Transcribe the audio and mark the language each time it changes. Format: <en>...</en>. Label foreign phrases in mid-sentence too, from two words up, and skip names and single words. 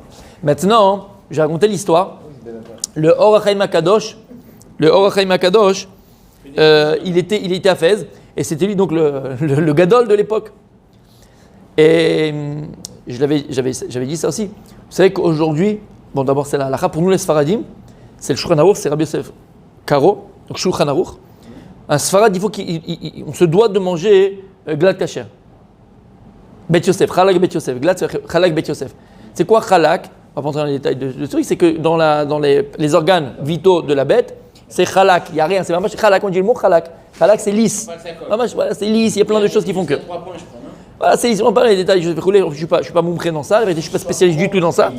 <fr>Maintenant, j'ai raconté l'histoire. Le Or HaChaim HaKadosh, il était à Fès, et c'était lui donc le gadol de l'époque. Et j'avais dit ça aussi. Vous savez qu'aujourd'hui, bon d'abord c'est la halakha, pour nous les Sfaradim, c'est le Shulchan Aruch, c'est Rabbi Yosef Karo, donc Shulchan Aruch. Un Sfarad, il faut qu'on se doit de manger</fr> <yi>גלאט כשר.</yi> <he>בית יוסף, חלק בית יוסף, גלאט חלק בית יוסף.</he> <fr>C'est quoi Chalak? On va pas entrer dans les détails de ce truc, c'est que dans les organes vitaux de la bête, c'est Chalak, il n'y a rien, c'est vraiment Chalak, on dit le mot Chalak. Chalak c'est lisse. Voilà, c'est lisse, il y a plein de choses qui font que. 3 points, je crois, non? Voilà, c'est lisse, on parle des détails, je ne suis pas moumpré dans ça, je ne suis pas spécialiste du tout dans ça.</fr>